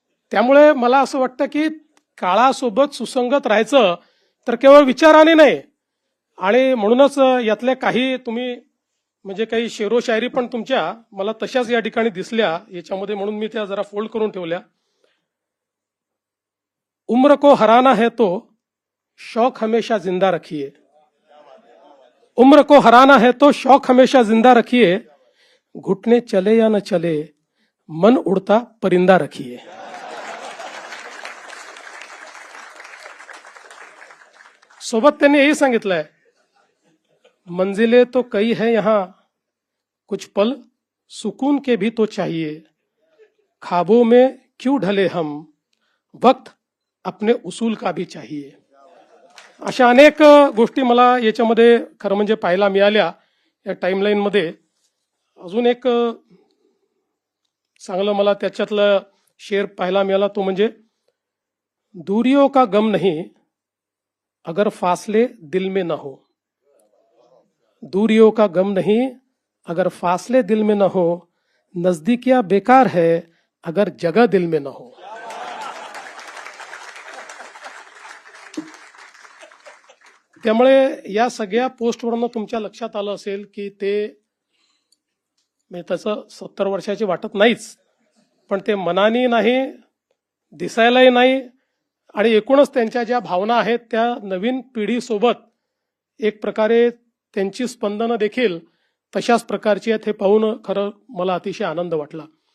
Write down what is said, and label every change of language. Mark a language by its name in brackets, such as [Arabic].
[Marathi] त्यामुळे मला असं वाटतं की काळासोबत सुसंगत राहायचं तर केवळ विचाराने नाही. आणि म्हणूनच यातल्या काही तुम्ही म्हणजे काही शेरो शायरी पण तुमच्या मला तशाच या ठिकाणी दिसल्या याच्यामध्ये, म्हणून मी त्या जरा फोल्ड करून ठेवल्या. [Hindi] उम्र को हराना है तो शौक हमेशा जिंदा रखिए. उम्र को हराना है तो शौक हमेशा जिंदा रखिए. घुटने चले या न चले मन उड़ता परिंदा रखिए. [Marathi] सोबत त्यांनी यही सांगितलंय, [Hindi] मंजिलें तो कई है यहां कुछ पल सुकून के भी तो चाहिए. ख्वाबों में क्यों ढले हम वक्त अपने उसूल का भी चाहिए. [Marathi] अशा अनेक गोष्टी मला याच्यामध्ये खरं म्हणजे पाहायला मिळाल्या या टाइमलाईन मध्ये. अजून एक चांगलं मला त्याच्यातलं शेर पाहायला मिळाला तो म्हणजे, [Hindi] दूरियों का गम नहीं अगर फासले दिल में न हो. दूरियों का गम नहीं अगर फासले दिल में न हो. नजदीकियां बेकार है अगर जगह दिल में न हो. [Marathi] त्यामुळे या सगळ्या पोस्टवरनं तुमच्या लक्षात आलं असेल की ते म्हणजे तसं 70 वर्षाची वाटत नाहीच, पण ते मनाने नाही, दिसायलाही नाही, आणि एकूणच त्यांच्या ज्या भावना आहेत त्या नवीन पिढीसोबत एक प्रकारे त्यांची स्पंदनं देखील तशाच प्रकारची आहेत. हे पाहून खरं मला अतिशय आनंद वाटला.